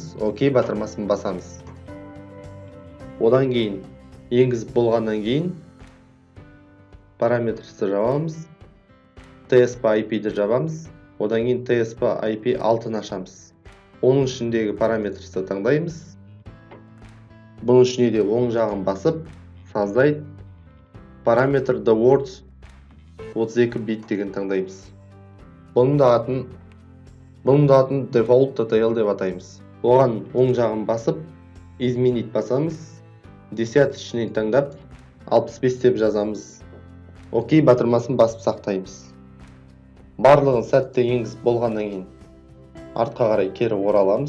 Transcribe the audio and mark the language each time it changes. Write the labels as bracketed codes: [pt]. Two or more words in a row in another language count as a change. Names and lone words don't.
[kk] Окей батырмасын басамыз. Одан кейін енгізіп болғаннан кейін параметрсті жабамыз. TSP-IP-ді жабамыз. Одан кейін TSP-IP 6-ны ашамыз. Оның ішіндегі параметрсті таңдаймыз. Бұның ішіне де оң жағын басып, [ru] создать параметр [en] the words [kk] 32 бит деген таңдаймыз. Бұның да атын default.ttl деп атаймыз. Оған оң жағын басып, изменить басамыз. Десяточный таңдап, 65 деп жазамыз. Окей батырмасын басып сақтаймыз. Барлығын сәтті енгізіп болғаннан кейін артқа қарай кері ораламыз.